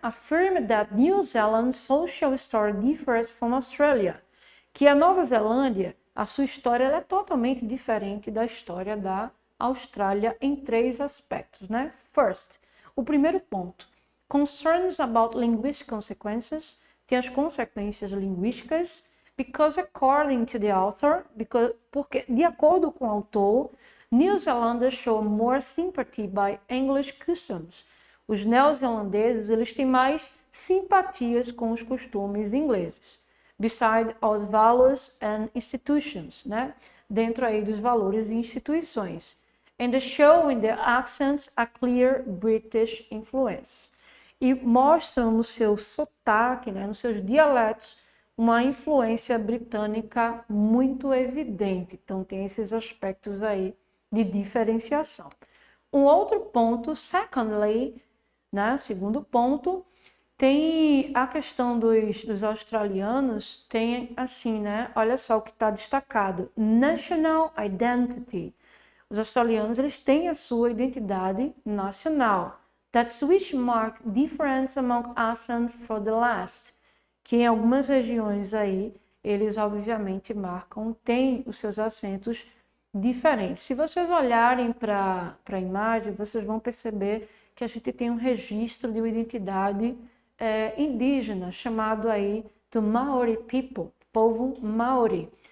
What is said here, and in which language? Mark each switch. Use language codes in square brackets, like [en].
[en] Affirm that New Zealand's social story differs from Australia. [pt] Que a Nova Zelândia, a sua história ela é totalmente diferente da história da Austrália em 3 aspectos, né? [en] First, [pt] o primeiro ponto, [en] concerns about linguistic consequences, [pt] tem as consequências linguísticas, [en] because according to the author, [pt] porque de acordo com o autor, [en] New Zealanders show more sympathy by English customs. [pt] Os neozelandeses, eles têm mais simpatias com os costumes ingleses. [en] Beside os values and institutions, né? [pt] Dentro aí dos valores e instituições. [en] And they show in their accents a clear British influence. [pt] E mostram no seu sotaque, né, nos seus dialetos, uma influência britânica muito evidente. Então, tem esses aspectos aí de diferenciação. Um outro ponto, secondly, né, segundo ponto, tem a questão dos australianos, tem assim, né, olha só o que está destacado, [en] national identity. [pt] Os australianos, eles têm a sua identidade nacional. [en] That's which mark difference among us and for the last. [pt] Que em algumas regiões aí, eles obviamente marcam, têm os seus acentos diferentes. Se vocês olharem para a imagem, vocês vão perceber que a gente tem um registro de uma identidade indígena, chamado aí do Maori People, povo Maori.